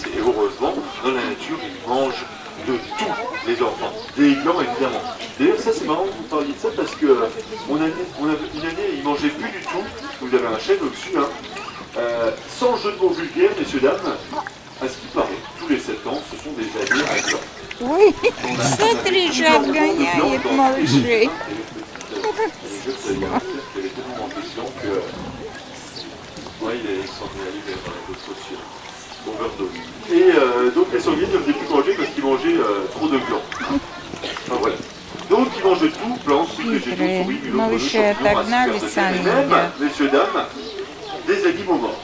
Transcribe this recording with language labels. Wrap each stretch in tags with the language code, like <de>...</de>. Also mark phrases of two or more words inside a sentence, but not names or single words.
<fr>Et heureusement, dans la nature, ils mangent de tout, les enfants. Des glands, évidemment. D'ailleurs, ça, c'est marrant que vous parliez de ça parce que on a une année, ils ne mangeaient plus du tout. Vous avez un chef au-dessus. Hein. Sans jeu de mots vulgaires, messieurs, dames, à ce qui paraît, tous les 7 ans, ce sont des années à glands.</fr> <ru>Ой, смотри, жаб гоняет малышей.</ru> <fr>Et donc les sangliers ne devenaient plus manger parce qu'ils mangeaient trop de glands. Enfin, voilà. Donc ils mangent tout, plantes, végétaux, souris, mulots, champignons, même, messieurs, dames, des animaux morts.</fr>